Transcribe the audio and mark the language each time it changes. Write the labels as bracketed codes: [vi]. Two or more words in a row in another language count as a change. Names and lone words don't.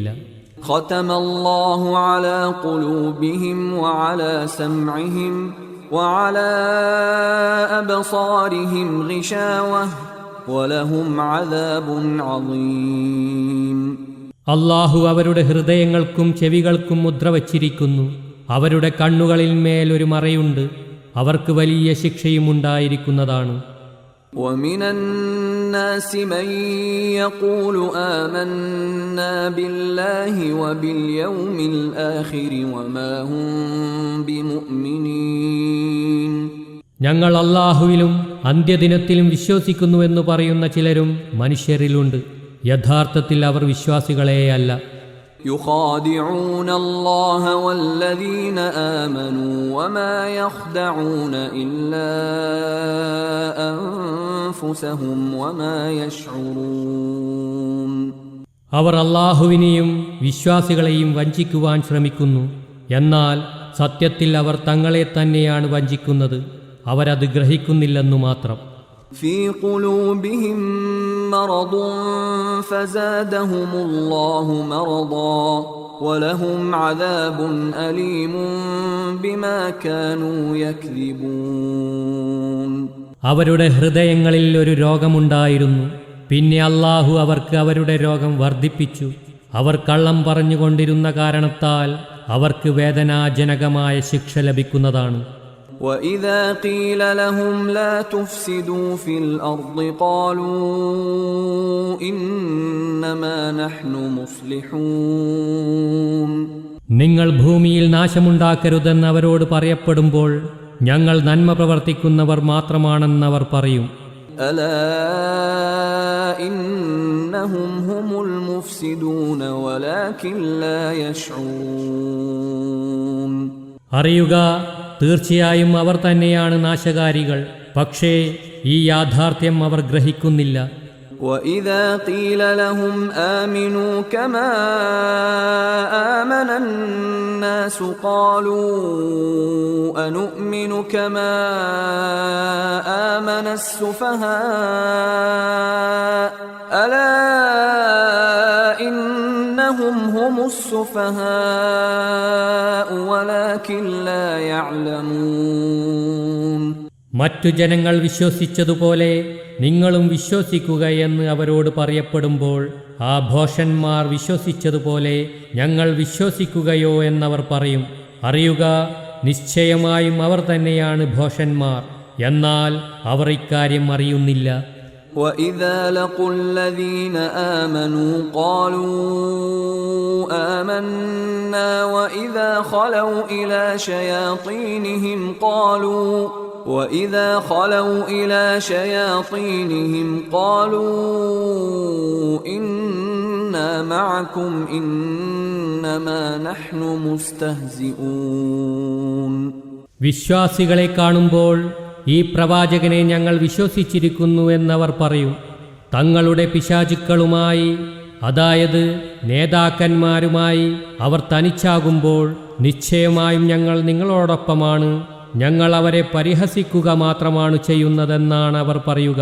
[ar] ختم الله على قلوبهم وعلى سمعهم وعلى أبصارهم غشاوة ولهم عذاب عظيم. [ml] അല്ലാഹു അവരുടെ ഹൃദയങ്ങൾക്കും ചെവികൾക്കും മുദ്ര വച്ചിരിക്കുന്നു. അവരുടെ കണ്ണുകളിൽ മേൽ ഒരു മറയുണ്ട്, അവർക്ക് വലിയ ശിക്ഷയും ഉണ്ടായിരിക്കുന്നതാണ്. [ar] وَمِنَ النَّاسِ مَن يَقُولُ آمَنَّا بِاللَّهِ وَبِالْيَوْمِ الْآخِرِ وَمَا هُمْ بِمُؤْمِنِينَ. [ml] ഞങ്ങൾ അല്ലാഹുവിലും അന്ത്യദിനത്തിലും വിശ്വസിക്കുന്നുവെന്ന് പറയുന്ന ചിലരും മനുഷ്യരിലുണ്ട്. യഥാർത്ഥത്തിൽ അവർ വിശ്വാസികളെയല്ല. [ar] يخادعون الله والذين آمنوا وما يخدعون إلا أنفسهم وما يشعرون. [ml] അവർ അല്ലാഹുവിനെയും വിശ്വാസികളെയും വഞ്ചിക്കുവാൻ ശ്രമിക്കുന്നു, എന്നാൽ സത്യത്തിൽ അവർ തങ്ങളെ തന്നെയാണ് വഞ്ചിക്കുന്നത്, അവരത് ഗ്രഹിക്കുന്നില്ലെന്നു മാത്രം. [ar] في قلوبهم مرض فزادهم الله مرضا ولهم عذاب أليم بما كانوا يكذبون. [ml] അവരുടെ ഹൃദയങ്ങളിൽ ഒരു രോഗമുണ്ടായിരുന്നു, പിന്നെ അല്ലാഹു അവർക്ക് അവരുടെ രോഗം വർദ്ധിപ്പിച്ചു. അവർ കള്ളം പറഞ്ഞുകൊണ്ടിരുന്ന കാരണത്താൽ അവർക്ക് വേദനാജനകമായ ശിക്ഷ ലഭിക്കുന്നതാണ്. [ar] وَإِذَا قِيلَ لَهُمْ لَا تُفْسِدُوا فِي الْأَرْضِ قَالُوا إِنَّمَا نَحْنُ مُصْلِحُونَ. [ml] നിങ്ങൾ ഭൂമിയിൽ നാശമുണ്ടാക്കരുതെന്ന് അവരോട് പറയപ്പെടുമ്പോൾ ഞങ്ങൾ നന്മ പ്രവർത്തിക്കുന്നവർ മാത്രമാണെന്നവർ പറയും. [ar] ألا إنهم هم المفسدون ولكن لا يشعرون. [ml] അറിയുക, തീർച്ചയായും അവർ തന്നെയാണ് നാശകാരികൾ, പക്ഷേ ഈ യാഥാർത്ഥ്യം അവർ ഗ്രഹിക്കുന്നില്ല. [ar] وَإِذَا قِيلَ لَهُمْ آمِنُوا كَمَا آمَنَ النَّاسُ قَالُوا أَنُؤْمِنُ كَمَا آمَنَ السُّفَهَاءُ أَلَا إِنَّهُمْ هُمُ السُّفَهَاءُ وَلَكِنْ لَا يَعْلَمُونَ. [ml] മറ്റു ജനങ്ങൾ വിശ്വസിച്ചതുപോലെ നിങ്ങളും വിശ്വസിക്കുകയെന്ന് അവരോട് പറയപ്പെടുമ്പോൾ ആ ഭോഷന്മാർ വിശ്വസിച്ചതുപോലെ ഞങ്ങൾ വിശ്വസിക്കുകയോ എന്നവർ പറയും. അറിയുക, നിശ്ചയമായും അവർ തന്നെയാണ് ഭോഷന്മാർ, എന്നാൽ അവർ ഇക്കാര്യം അറിയുന്നില്ല. [ar] وَإِذَا لَقُوا الَّذِينَ آمَنُوا قَالُوا آمَنَّا وَإِذَا خَلَوْا إِلَى شَيَاطِينِهِمْ قَالُوا إِنَّا مَعَكُمْ إِنَّمَا نَحْنُ مُسْتَهْزِئُونَ. [ml] വിശ്വാസികളെ കാണുമ്പോൾ ഈ പ്രവാചകനെ ഞങ്ങൾ വിശ്വസിച്ചിരിക്കുന്നു എന്നവർ പറയും. തങ്ങളുടെ പിശാചുക്കളുമായി, അതായത് നേതാക്കന്മാരുമായി അവർ തനിച്ചാകുമ്പോൾ നിശ്ചയമായും ഞങ്ങൾ നിങ്ങളോടൊപ്പമാണ്, ഞങ്ങൾ അവരെ പരിഹസിക്കുക മാത്രമാണ് ചെയ്യുന്നതെന്നാണ് അവർ പറയുക.